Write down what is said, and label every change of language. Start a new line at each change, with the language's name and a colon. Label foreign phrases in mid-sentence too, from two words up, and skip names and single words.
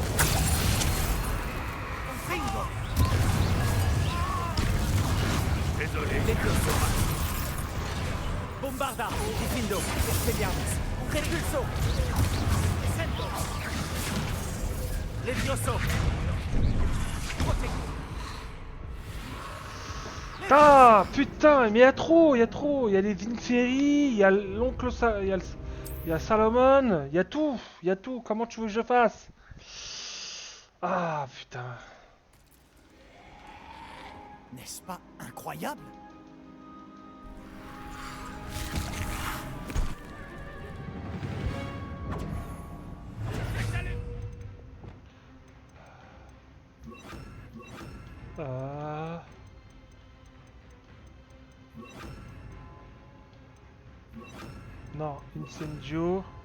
French: Confringo. Désolé. Levioso. Bombarda. Difindo. Expelliarmus. Repulso. Descendo. Levioso. Ah putain, mais il y a trop, il y a trop. Il y a les Vinferry, il y a l'oncle il y a Salomon, il y a tout, il y a tout. Comment tu veux que je fasse? Ah putain. N'est-ce pas incroyable? Ah. Non, Incendio.